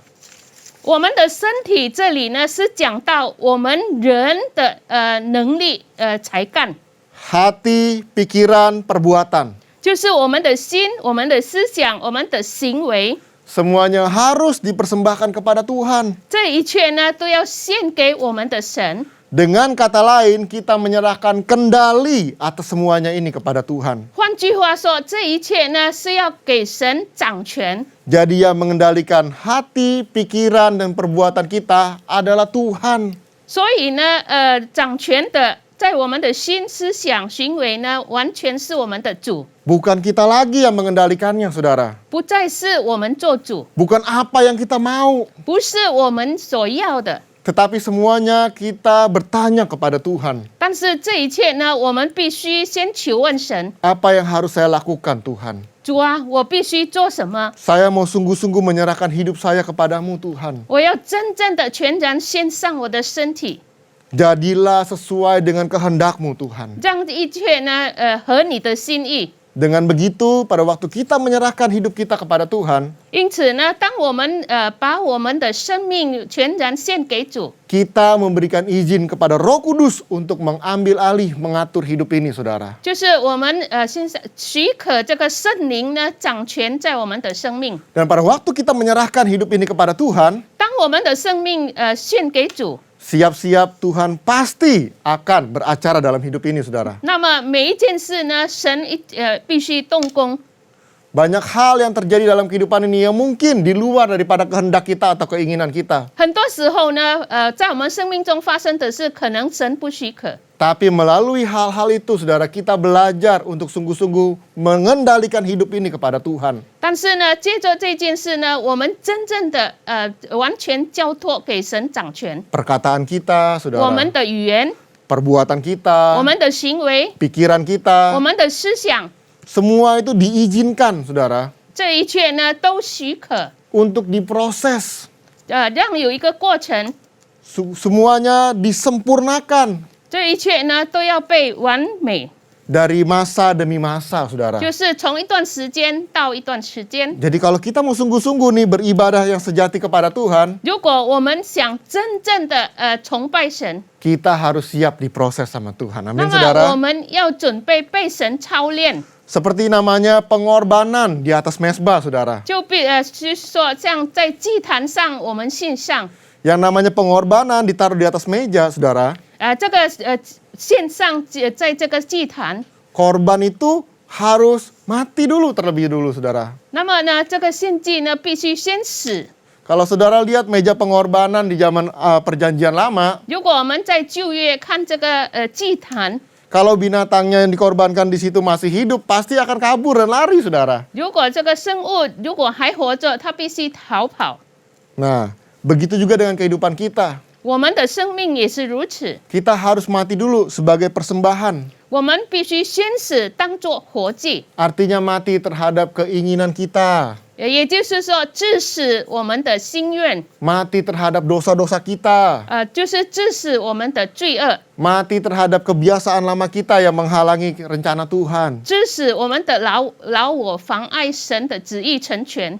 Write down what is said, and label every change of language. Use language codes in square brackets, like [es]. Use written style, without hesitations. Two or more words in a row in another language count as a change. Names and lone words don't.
[zh] 我们的身体这里呢，是讲到我们人的能力才干， [id] Hati, pikiran, perbuatan. [zh] 就是我们的心、我们的思想、我们的行为， [id] Semuanya harus dipersembahkan kepada Tuhan. [zh] 这一切呢，都要献给我们的神。 [id] Dengan kata lain, kita menyerahkan kendali atas semuanya ini kepada Tuhan. [zh] 换句话说，这一切呢，是要给神掌权。 [id] Jadi yang mengendalikan hati, pikiran, dan perbuatan kita adalah Tuhan. [zh] 所以呢，掌权的在我们的心、思想、行为呢，完全是我们的主， [id] Bukan kita lagi yang mengendalikannya, saudara. [zh] 不再是我们做主， [id] Bukan apa yang kita mau. [zh] 不是我们所要的。 [id] Tetapi semuanya kita bertanya kepada Tuhan. [zh] 但是这一切呢，我们必须先求问神。 [id] Apa yang harus saya lakukan, Tuhan? [zh] 主啊，我必须做什么？ [id] Saya mau sungguh-sungguh menyerahkan hidup saya kepadamu, Tuhan. [zh] 我要真正的全然献上我的身体， [id] Jadilah sesuai dengan kehendak-Mu, Tuhan. [zh] 让一切呢，合你的心意。 [id] Dengan begitu, pada waktu kita menyerahkan hidup kita kepada Tuhan, [zh] 因此呢，当我们把我们的生命全然献给主， [id] kita memberikan izin kepada Roh Kudus untuk mengambil alih, mengatur hidup ini, saudara. [zh] 就是我们现在许可这个圣灵呢掌权在我们的生命。 [id] Dan pada waktu kita menyerahkan hidup ini kepada Tuhan, [zh] 当我们的生命献给主， [id] siap-siap Tuhan pasti akan beracara dalam hidup ini, saudara. [zh] 那么每一件事呢，神必须动工。 [id] Banyak hal yang terjadi dalam kehidupan ini yang mungkin di luar daripada kehendak kita atau keinginan kita. [zh] 很多时候呢，在我们生命中发生的事，可能神不许可。 [id] Tapi melalui hal-hal itu, saudara, kita belajar untuk sungguh-sungguh mengendalikan hidup ini kepada Tuhan. [zh] 但是呢，接着这件事呢，我们真正的完全交托给神掌权。 [id] Perkataan kita, [zh] 我 [id] saudara, [zh] 们的语言， [id] perbuatan kita, [zh] 我们的行为， [id] pikiran [zh] 我 [id] kita, [zh] 们的思想， [id] semua itu diizinkan, saudara, [zh] 这一切呢都许可， [id] untuk diproses. [zh] 让有一个过程， [id] Semuanya disempurnakan [zh] 这一切呢都要被完美， [id] dari masa demi masa, saudara. [zh] 就是从一段时间到一段时间。 [id] Jadi kalau kita mau sungguh-sungguh nih beribadah yang sejati kepada Tuhan, [zh] 如果我们想真正的崇拜神， [id] kita harus siap diproses sama Tuhan. [zh] 那 [id] Amin, [zh] 么 [id] saudara. [zh] 我们要准备被神操练， [id] Seperti namanya pengorbanan di atas mesbah, saudara. [zh] 就是说像在祭坛上我们献上， [id] Yang namanya pengorbanan ditaruh di atas meja, saudara. [zh] 这个献上在这个祭坛， [id] Korban itu harus mati dulu terlebih dulu, saudara. [zh] 那么呢，这个献祭呢必须先死。 [id] Kalau saudara lihat meja pengorbanan di zaman perjanjian lama, [zh] 如果我们在旧约看这个祭坛， [id] kalau binatangnya yang dikorbankan di situ masih hidup, pasti akan kabur dan lari, saudara. [zh] 如果这个生物如果还活着，它必须逃跑。 [id] Nah, begitu juga dengan kehidupan kita. [zh] 我们的生命也是如此， [id] Kita harus mati dulu sebagai persembahan. [zh] 我们必须先死，当作活祭。 [id] Artinya mati terhadap keinginan kita. [zh] 也就是说，致死我们的心愿， [id] Mati terhadap dosa-dosa kita. [zh] 就是致死我们的罪恶， [id] Mati terhadap kebiasaan lama kita yang menghalangi rencana Tuhan. [zh] 致死我们的老我，妨碍神的旨意成全。